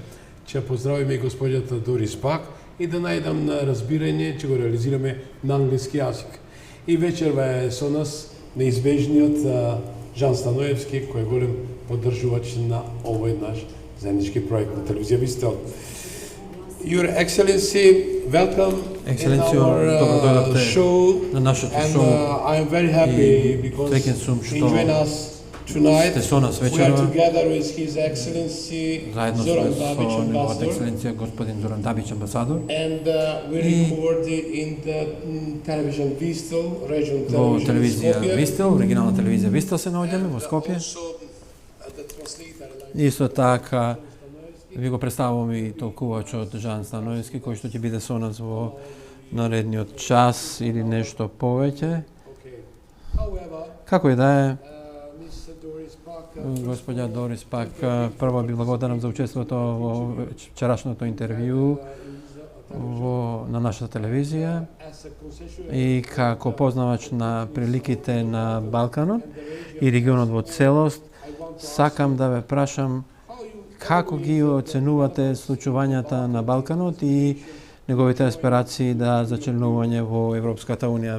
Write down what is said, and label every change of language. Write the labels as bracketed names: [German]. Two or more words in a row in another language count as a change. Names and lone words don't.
[Macedonian] Ќе поздравиме и господјата Дорис Пак и да најдам на разбирање, ќе го реализираме на англиски јазик. И вечерва е со нас неизбежниот Жан Станоевски, кој е голем поддржувач на овој наш заеднички проект на телевизија Вистел. [English] Your Excellency, welcome in our show, [Macedonian] на нашето [English] and [Macedonian] шоу. [English] I am very happy because [Macedonian] Веќе сум [English] he [Macedonian] што [English] joined us tonight. [Macedonian] сте со нас [English] We are [Macedonian] вечерва, [English] together with His Excellency [Macedonian] заедно [English] Zoran [Macedonian] со [English] Dabić, [Macedonian] неговата [English] Ambassador, [Macedonian] екселенција господин Зоран Дабич, амбасадор. [English] and we record in the television Vistel, regional [Macedonian] Во [English] television [Macedonian] телевизија [English] Skopje. [Macedonian] Вистел, оригинална телевизија Вистел се наоѓаме во Скопје. [English] Also, the translator, [Macedonian] Исто така ви го представувам и толкувачот Жан Станоевски, кој што ќе биде со нас во наредниот час или нешто повеќе. [English] okay. However, [Macedonian] Како и да е, [English] Ms. Doris Park, [Macedonian] господја Дорис Пак, прво би благодарам за учеството во вчерашното интервју на нашата телевизија [English] as a concession [Macedonian] и како познавач на приликите на Балканот и регионот во целост, сакам да ве прашам како ги оценувате случувањата на Балканот и неговите аспирации за членување во Европската Унија.